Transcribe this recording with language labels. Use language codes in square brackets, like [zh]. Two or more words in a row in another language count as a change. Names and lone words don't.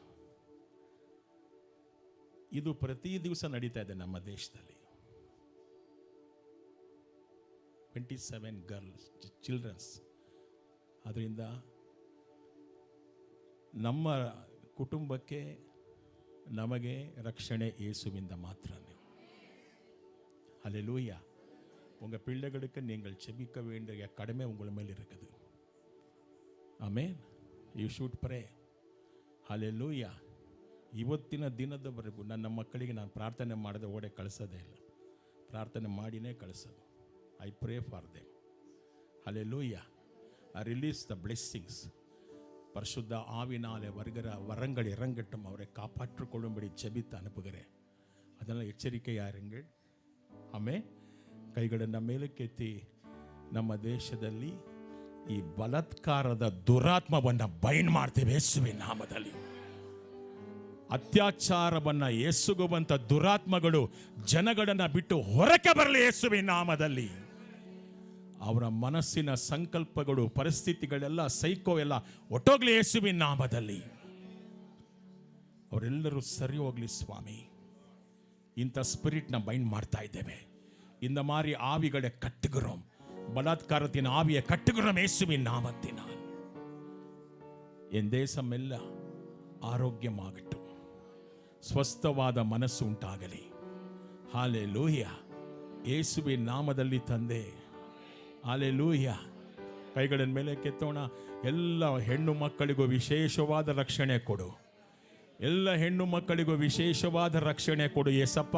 [kn] ಇದು ಪ್ರತಿ ದಿವಸ ನಡೀತಾ ಇದೆ ನಮ್ಮ ದೇಶದಲ್ಲಿ. [en] 27 girls, childrens. [kn] ಅದರಿಂದ ನಮ್ಮ ಕುಟುಂಬಕ್ಕೆ, ನಮಗೆ ರಕ್ಷಣೆ ಯೇಸುವಿಂದ ಮಾತ್ರ. [ta] ஹல்லேலூயா. உங்கள் பிள்ளைகளுக்கு நீங்கள் செபிக்க வேண்டிய கடமை உங்கள் மேல் இருக்குது. [en] ಆಮೇನ್. you should pray. ಹಲ್ಲೇಲೂಯಾ. [kn] ಇವತ್ತಿನ ದಿನದವರೆಗೂ ನನ್ನ ಮಕ್ಕಳಿಗೆ ನಾನು ಪ್ರಾರ್ಥನೆ ಮಾಡದೆ ಓಡೆ ಕಳಿಸೋದೇ ಇಲ್ಲ, ಪ್ರಾರ್ಥನೆ ಮಾಡಿನೇ ಕಳಿಸೋದು. [en] I pray for them. ಹಲ್ಲೇಲೂಯಾ. I release the blessings. [ta] பரிசுத்த ஆவினாலே வருகிற வரங்கள் இறங்கட்டும், அவரை காப்பாற்றிக்கொள்ளும்படி ஜெபித்து அனுப்புகிறேன். அதனால் ಎಚ್ಚರಿಕೆಯಾಗಿರುங்கள். [kn] ಆಮೇಲೆ ಕೈಗಳನ್ನು ಮೇಲಕ್ಕೆತ್ತಿ, ನಮ್ಮ ದೇಶದಲ್ಲಿ ಈ ಬಲಾತ್ಕಾರದ ದುರಾತ್ಮವನ್ನು ಬೈಂಡ್ ಮಾಡ್ತೇವೆ ಯೇಸುವಿನ ನಾಮದಲ್ಲಿ. ಅತ್ಯಾಚಾರವನ್ನು ಎಸಗುವಂಥ ದುರಾತ್ಮಗಳು ಜನಗಳನ್ನು ಬಿಟ್ಟು ಹೊರಕ್ಕೆ ಬರಲಿ ಯೇಸುವಿನ ನಾಮದಲ್ಲಿ. ಅವರ ಮನಸ್ಸಿನ ಸಂಕಲ್ಪಗಳು, ಪರಿಸ್ಥಿತಿಗಳೆಲ್ಲ, ಸೈಕೋ ಎಲ್ಲ ಒಟ್ಟೋಗ್ಲಿ ಯೇಸುವಿನ ನಾಮದಲ್ಲಿ. ಅವರೆಲ್ಲರೂ ಸರಿ ಹೋಗ್ಲಿ ಸ್ವಾಮಿ. ಇಂಥ ಸ್ಪಿರಿಟ್ನ ಬೈಂಡ್ ಮಾಡ್ತಾ ಇದ್ದೇವೆ. [ta] இந்த மாதிரி ஆவிகளை கட்டுகிறோம். பலாத்காரத்தின் ஆவியை கட்டுகிறோம் இயேசுவின் நாமத்தினால். என் தேசம் எல்லாம் ஆரோக்கியமாகட்டும், [kn] ಸ್ವಸ್ಥವಾದ ಮನಸ್ಸು ಉಂಟಾಗಲಿ. ಹಾಲೆಲೂಯಾ. ಯೇಸುವಿನ ನಾಮದಲ್ಲಿ ತಂದೆ, ಹಾಲೆಲೂಯಾ. ಕೈಗಳ ಮೇಲೆ ಕೆತ್ತೋಣ. ಎಲ್ಲ ಹೆಣ್ಣು ಮಕ್ಕಳಿಗೂ ವಿಶೇಷವಾದ ರಕ್ಷಣೆ ಕೊಡು. ಎಲ್ಲ ಹೆಣ್ಣು ಮಕ್ಕಳಿಗೂ ವಿಶೇಷವಾದ ರಕ್ಷಣೆ ಕೊಡು ಯೇಸಪ್ಪ.